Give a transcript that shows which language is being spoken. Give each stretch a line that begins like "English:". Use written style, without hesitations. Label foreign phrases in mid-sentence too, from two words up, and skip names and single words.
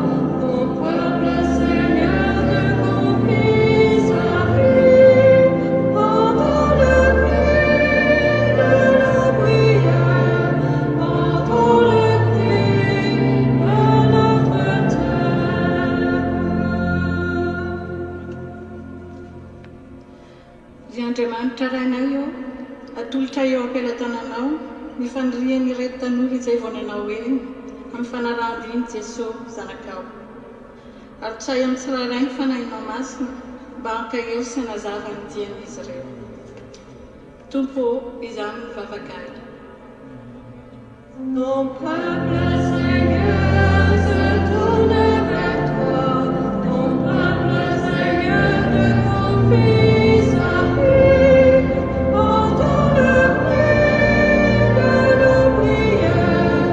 French: Ton peuple, Seigneur, te confie sa vie. Entends le cri de nos prières. Entends le cri de notre terre.
Malagasy: Andriamanitra rainay eo, atolotra eo am-pelatananao, mifandriany ireto tanora izay vonanao eny, amin'ny fanarahany Jesosy zanakao. Ary tsay amin'ny tsirairay ny fanahinao masina, mba hanka eo sy hanazava ny dian'izy ireo. Tompo izany ny vavakely.
French: Ton peuple, Seigneur, se tourne vers toi. Ton peuple, Seigneur, te confie sa vie. Entends le cri de nos prières.